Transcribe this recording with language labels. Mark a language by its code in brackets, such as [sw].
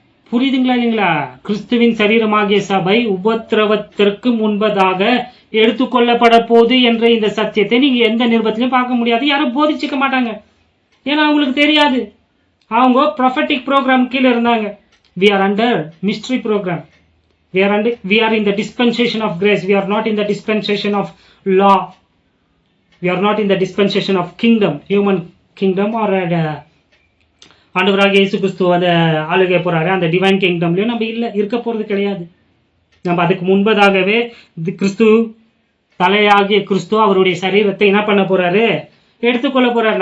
[ta] புரியுதுங்களா இல்லைங்களா? கிறிஸ்துவின் சரீரமாகிய சபை உபத்திரவத்திற்கு முன்பதாக எடுத்துக்கொள்ளப்பட போகுது என்ற இந்த சத்தியத்தை நீங்க எந்த நிருபத்திலையும் பார்க்க முடியாது. யாரும் போதிச்சுக்க மாட்டாங்க. ஏன்னா அவங்களுக்கு தெரியாது. அவங்க ப்ரொஃபெட்டிக் ப்ரோக்ராம் கீழே இருந்தாங்க. [en] We are under mystery program. We are in the dispensation of grace. We are not in the dispensation of law. We are not in the dispensation of kingdom, human kingdom, or [ta] ஆண்டவராகிய இயேசு கிறிஸ்து அந்த ஆளுகை போறாரு அந்த divine கிங்டம்லயும் நம்ம இல்ல, இருக்க போறது கிடையாது. நம்ம அதுக்கு முன்பதாகவே கிறிஸ்து, தலையாகிய கிறிஸ்து அவருடைய சரீரத்தை என்ன பண்ண போறாரு? எடுத்துக்கொள்ள போறாரு.